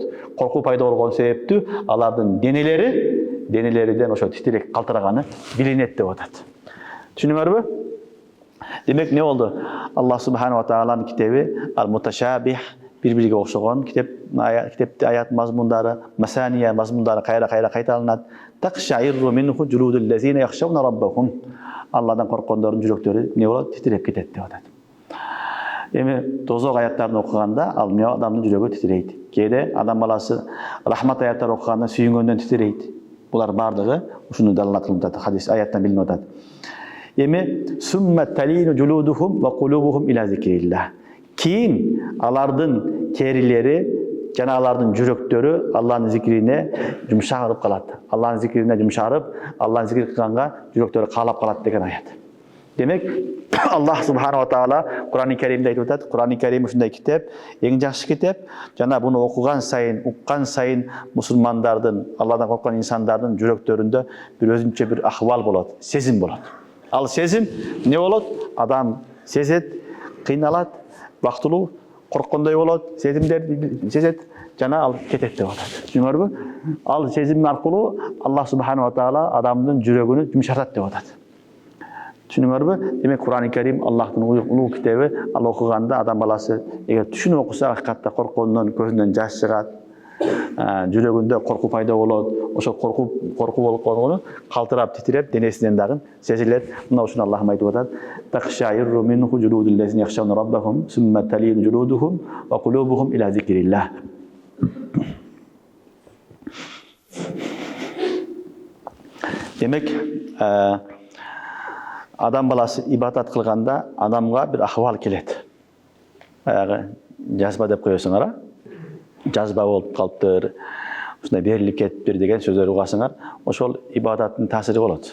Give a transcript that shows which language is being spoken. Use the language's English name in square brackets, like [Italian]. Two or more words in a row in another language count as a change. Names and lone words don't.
[Kyrgyz] Коркуу пайда болгон себептүү алардын денелериден ошо титирек калтыраганы билинет деп атат. Түшүнүңөрбү? Демек не болду? [Arabic] الله سبحانه و [Kyrgyz] тааланын китеби ал-муташабих, бири-бириге окшогон китепти аят мазмундары, масания мазмундары кайра кайталанат. [Arabic] تقشعر منه جلود الذين يخشون ربهم. [Kyrgyz] Алладан корккондордун жүрөктөрү не болот? Титиреп кетет деп атат. Эми тозок аяттарын окуганда ал адамдын жүрөгү титирейт. Кээде адам баласы рахмат аяттарын окуганда сүйүнгөндөн титирейт. Булар бардыгы ушуну далилатталып атат, хадис аяттан билинип атат. [Arabic] Эми ثم تلين جلودهم وقلوبهم إلى ذكر الله. [Kyrgyz] Кийин алардын терилери жана алардын жүрөктөрү Аллахтын зикирине жумшарып калат. Аллахтын зикирине жумшарып, Аллахтын зикир кылганга жүрөктөрү каалап калат деген аят. Демек, [Arabic] الله سبحانه وتعالى [Kyrgyz] Кур'ан-ы Каримде айтып атат. Кур'ан-ы Карим ушундай китеп, эң жакшы китеп. Жана буну окуган сайын, уккан сайын мусулмандардын, Алладан корккон инсандардын жүрөктөрүндө бир өзүнчө бир ахвал болот, сезим болот. Ал сезим не болот? Адам сезет, кыйналат, бактылуу, корккондой болот, сезимдерди сезет, жана ал кетет деп атат. Түшүнүңөрбү? Ал сезим аркылуу [Arabic] الله سبحانه وتعالى [Kyrgyz] адамдын жүрөгүнү жумшартат деп атат. Түшүнүңөрбү? Демек Кур'ан-ы Карим Аллахтын улуу китеби, ал окуганда адам баласы эгер түшүнүп окуса, акыкатта корккондон көзүнөн жаш чыгат, жүрөгүндө коркуу пайда болот. Ошо коркуу болгону калтырап, титиреп, денесинен дагы сезилет. Мына ушуну Аллах айтып атат. [Arabic] تقشعر منه جلود الذين يخشون ربهم ثم تلين جلودهم وقلوبهم إلى ذكر الله. [Kyrgyz] Демек, адам баласы ибадат кылганда адамга бир ахвал келет. Баягы жазба деп коесуңар, жазба болуп калыптыр, ушундай берилип кетиптир деген сөздөр угасыңар, ошол ибадаттын таасири болот.